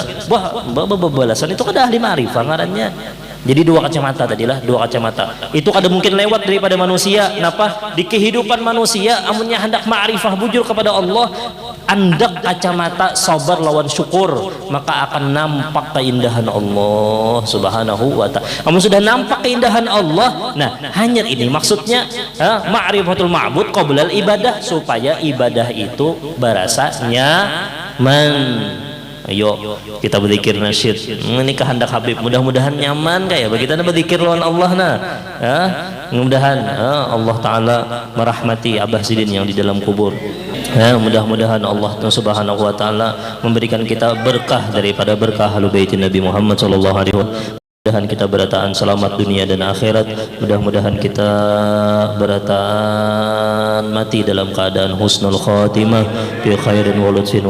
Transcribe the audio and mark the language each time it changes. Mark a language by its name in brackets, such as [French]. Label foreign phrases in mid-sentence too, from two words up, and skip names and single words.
[Indonesian] Balasan itu kada ahli ma'rifah ngarannya. Jadi dua kacamata itu kada mungkin lewat daripada manusia. Kenapa? Di kehidupan manusia amunnya hendak ma'rifah bujur kepada Allah, andak kacamata sabar lawan syukur, maka akan nampak keindahan Allah [Arabic] سبحانه وتعالى. [Indonesian] Amun sudah nampak keindahan Allah, nah hanya ini maksudnya [Arabic] معرفة المعبود قبل العبادة, [Indonesian] supaya ibadah itu berasa nyaman. Ayo kita berzikir nasyid. Ini kehendak Habib, mudah-mudahan nyaman kayak bagi kita berzikir lawan Allah nah. Ya, mudah-mudahan Allah taala merahmati Abah Sidin yang di dalam kubur. Ya, mudah-mudahan Allah [Arabic] سبحانه وتعالى [Indonesian] memberikan kita berkah daripada berkah Ahlul Bait Nabi Muhammad [Arabic] صلى الله عليه وسلم. [Indonesian] Mudah-mudahan kita berataan selamat dunia dan akhirat. Mudah-mudahan kita berataan mati dalam keadaan [Arabic] حسن الخاتمة بخير ولطف.